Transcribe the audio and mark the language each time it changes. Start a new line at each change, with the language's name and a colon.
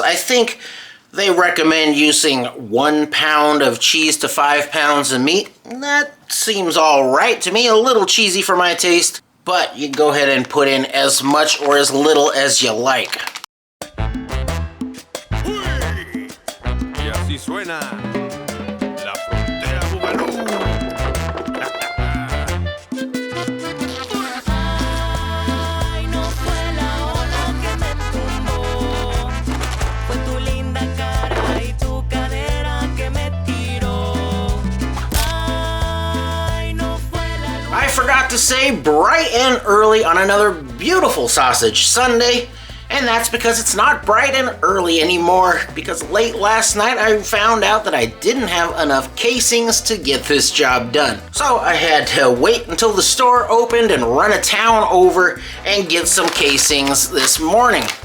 English: I think they recommend using 1 pound of cheese to 5 pounds of meat. That seems all right to me, a little cheesy for my taste, but you can go ahead and put in as much or as little as you like.
Spanish: Y así suena la frontera Bugalú. Ay, no fue la ola que me tumbó, fue tu linda cara y tu cadera que me tiró. Ay, no fue la luz.
English: I forgot to say bright and early on another beautiful sausage Sunday. And that's because it's not bright and early anymore, because late last night I found out that I didn't have enough casings to get this job done. So I had to wait until the store opened and run a town over and get some casings this morning.